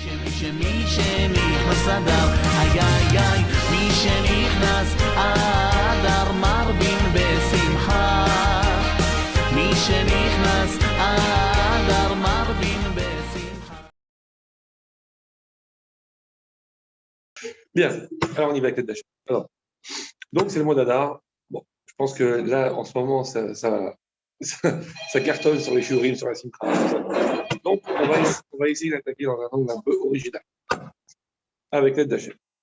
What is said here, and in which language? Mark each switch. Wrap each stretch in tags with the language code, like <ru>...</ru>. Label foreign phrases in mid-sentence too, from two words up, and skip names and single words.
<he>מי שנכנס אדר, איי איי איי, מי שנכנס אדר מרבים בשמחה. מי שנכנס אדר מרבים בשמחה.</he> <fr>Bien, alors on y va avec l'Adar. Alors, donc c'est le mois d'Adar. Bon, je pense que là, en ce moment, ça cartonne sur les shurim, sur la simcha. Donc, on va essayer d'attaquer dans un angle un peu original, avec l'aide d'Hachem.</fr>